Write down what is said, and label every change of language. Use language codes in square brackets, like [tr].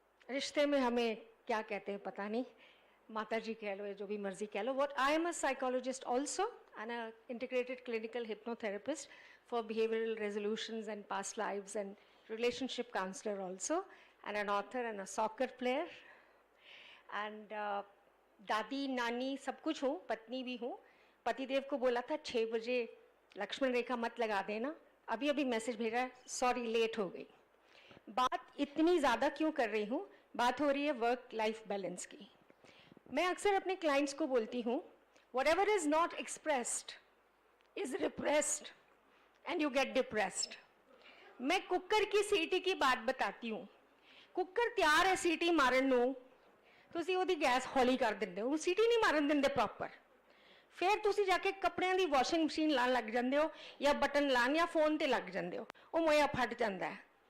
[hi] रिश्ते में हमें क्या कहते हैं पता नहीं, माता जी कह लो या जो भी मर्जी कह लो. [en] What I am a psychologist also and a integrated clinical hypnotherapist for behavioral resolutions and past lives and relationship counselor also, and an author and a soccer player. [hi] And दादी नानी सब कुछ हूँ, पत्नी भी हूँ. पतिदेव को बोला था 6 बजे लक्ष्मण रेखा मत लगा देना, अभी अभी मैसेज भेजा है, सॉरी लेट हो गई. बात इतनी ज़्यादा क्यों कर रही हूँ? बात हो रही है वर्क लाइफ बैलेंस की. मैं अक्सर अपने क्लाइंट्स को बोलती हूँ, [en] whatever is not expressed is repressed and you get depressed. [hi] मैं कुकर की सीटी की बात बताती हूँ. कुकर तैयार है [pa] सीटी मारन नूं, ਤੁਸੀਂ ਉਹਦੀ ਗੈਸ ਹੌਲੀ ਕਰ ਦਿੰਦੇ ਹੋ, ਉਹ ਸੀਟੀ ਨਹੀਂ ਮਾਰਨ ਦਿੰਦੇ ਪ੍ਰੋਪਰ. फिर तुसी जाके कपड़िਆਂ ਦੀ ਵਾਸ਼ਿੰਗ ਮਸ਼ੀਨ ਲਾਣ ਲੱਗ ਜਾਂਦੇ ਹੋ ਜਾਂ ਬਟਨ ਲਾਣ ਜਾਂ ਫੋਨ ਤੇ ਲੱਗ ਜਾਂਦੇ ਹੋ, ਉਹ ਮੋਇਆ ਫਟ ਜਾਂਦਾ ਹੈ।